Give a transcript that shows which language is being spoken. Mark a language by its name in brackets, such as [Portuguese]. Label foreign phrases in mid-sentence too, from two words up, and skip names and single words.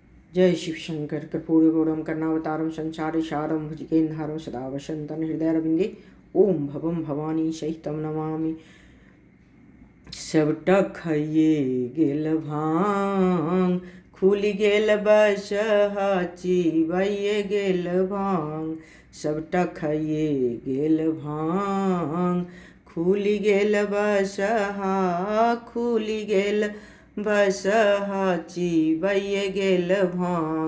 [Sanskrit] जय शिव शंकर कर्पूरगौरम कर्णावतारम संसारसारम भुजगेन्धारम सदा वसन्तं हृदयारविन्दे ओम भवम भवानी सहितं नमामि। [Maithili] सबटा खाइए गेल भांग, खुली गेल बसहा चिबाइए गेल भांग। सबटा खाइए गेल भांग, खुली गेल बसहा, खुली गेल बसहा चिबाइए गेल भांग।